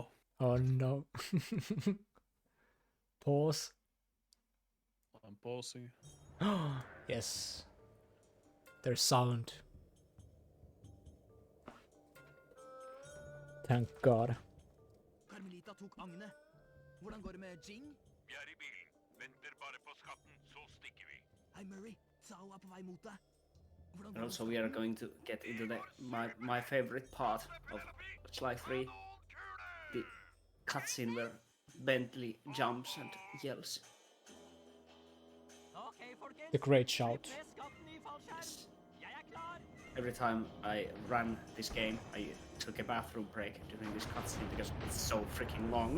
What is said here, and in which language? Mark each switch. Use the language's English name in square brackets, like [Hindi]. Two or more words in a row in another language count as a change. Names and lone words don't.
[English] Oh no. Pause. I'm pausing. Yes. There's sound. Thank God. [Norwegian] Carmelita tok agnet. Hvordan går det med Jing? Vi i bilen. Venter bare på skatten, så stikker vi. Hei, Murray. Sao på vei mot deg. Hvordan [English] And [Norwegian] går [English] also we are going to get into my favorite part of Sly 3. The cutscene where Bentley jumps and yells. The great shout. Every time I ran this game, I took a bathroom break during this cutscene because it's so freaking long.